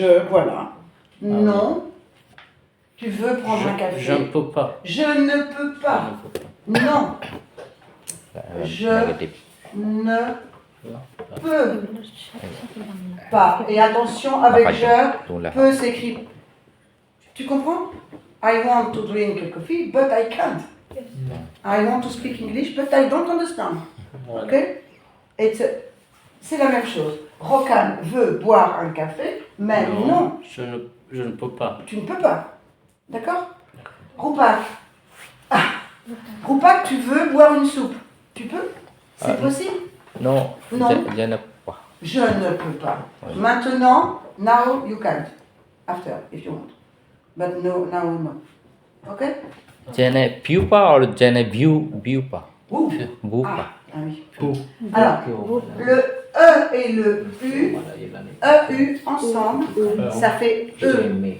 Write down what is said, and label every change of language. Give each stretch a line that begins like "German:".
French: voilà. Non. Tu veux prendre un café? Je ne peux pas. Je ne peux pas. Non. Je ne peux pas. Et attention, avec je, peut s'écrit. Tu comprends?
English: I want to drink a coffee, but I can't. I want to speak English, but I don't understand.
French: Ok? C'est la même chose. Rokan veut boire un café, mais non. Je ne peux pas. Tu ne peux pas. D'accord? Rupak. Rupak, tu veux boire une soupe. Tu peux? C'est possible? Non. Non. Je ne peux pas. Je ne peux pas. Maintenant,
English: now you can't. After, if you want. But no, now no. Ok?
French: Je ne peux pas ou je ne veux pas? Ou. Veux pas. Ah oui. Alors, le E et le U, E-U ensemble, ça fait E.